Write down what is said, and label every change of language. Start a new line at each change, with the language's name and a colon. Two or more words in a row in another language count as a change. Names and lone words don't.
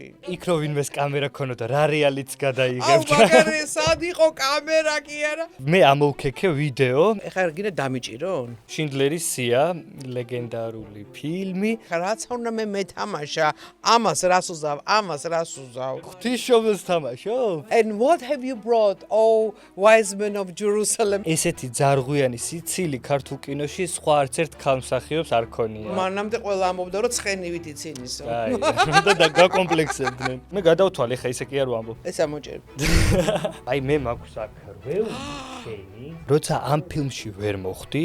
Georgian: იქ რო ვინმეს კამერა ქონოდა, რა რეალიც გადაიღებდა. აუ, მაგარი სად იყო კამერა კი არა? მე ამოვქექე ვიდეო. ეხლა გინდა დამიჭირონ? შინდლერის სია, ლეგენდარული ფილმი. რაც უნდა მე მეთამაშა, ამას რას უზავ, ამას რას უზავ. ღვთისმშობელს თამაშობ?
English: And what have you brought, oh wise men of Jerusalem?
Georgian: ესეთი ძარღვიანი სიცილი ქართულ კინოში სხვა არც ერთ ქალმსახიობს არ ქონია. მანამდე ყველა ამბობდა, რომ ცხენივით იცინისო. აი, და გაკომპლექსებდნენ. მე გადავთვალე, ხა ისე კი არ ვამბობ. ეს ამოჭერ. აი მე მაქვს აქ რვეული შენი. როცა ამ ფილმში ვერ მოხვდი,